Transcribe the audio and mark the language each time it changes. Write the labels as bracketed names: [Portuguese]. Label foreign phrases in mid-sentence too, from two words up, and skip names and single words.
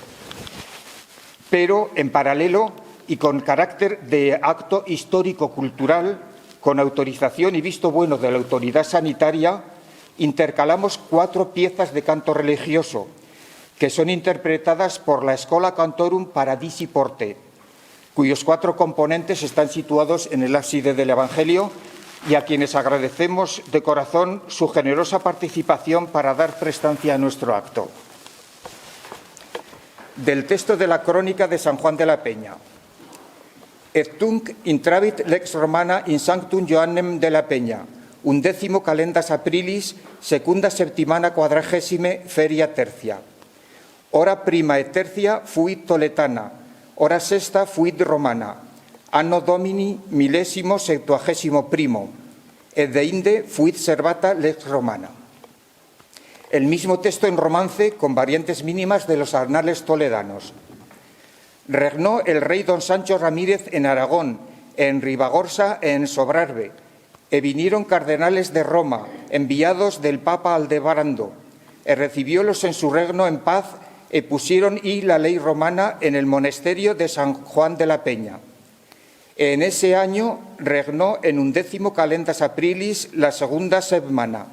[Spanish] Pero, en paralelo y con carácter de acto histórico-cultural, con autorización y visto bueno de la autoridad sanitaria, intercalamos 4 piezas de canto religioso, que son interpretadas por la Schola Cantorum Paradisi Porte, cuyos 4 componentes están situados en el ábside del Evangelio y a quienes agradecemos de corazón su generosa participación para dar prestancia a nuestro acto. Del texto de la crónica de San Juan de la Peña. [Latin] Et tunc intravit lex romana in sanctum Joannem de la Peña, 11 calendas aprilis, secunda septimana quadragesime feria tercia. Hora prima et tercia fuit toletana, hora sexta fuit romana, anno domini millesimo septuagesimo primo, et deinde fuit servata lex romana. [Spanish] El mismo texto en romance con variantes mínimas de los anales toledanos. Regnó el rey don Sancho Ramírez en Aragón, en Ribagorza e en Sobrarbe, e vinieron cardenales de Roma, enviados del Papa Aldebarando, e recibiólos en su regno en paz, e pusieron y la ley romana en el monasterio de San Juan de la Peña. En ese año regnó en 11 [Latin] calendas aprilis [Spanish] la segunda semana.